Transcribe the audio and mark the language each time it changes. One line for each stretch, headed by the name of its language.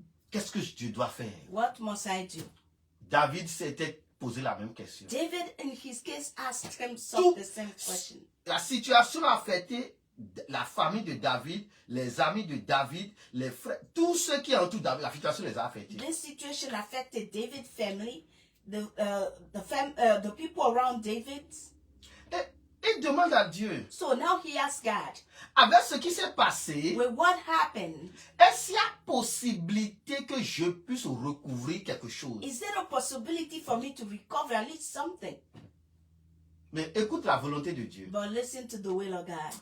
French: qu'est-ce que je dois faire?
English: what must I do?
French: David s'était posé la même question.
English: David, in his case, asked himself the same question.
French: La situation a affecté la famille de David, les amis de David, les frères, tous ceux qui entourent David, la situation les a affectés.
English: This situation affected David's family, the people around David.
French: Et il demande à Dieu,
English: So now he asked God,
French: avec ce qui s'est passé,
English: with what happened,
French: est-ce qu'il y a possibilité que je puisse recouvrir quelque chose?
English: is there a possibility for me to recover at least something?
French: Mais écoute la volonté de Dieu.
English: But listen to the will of God.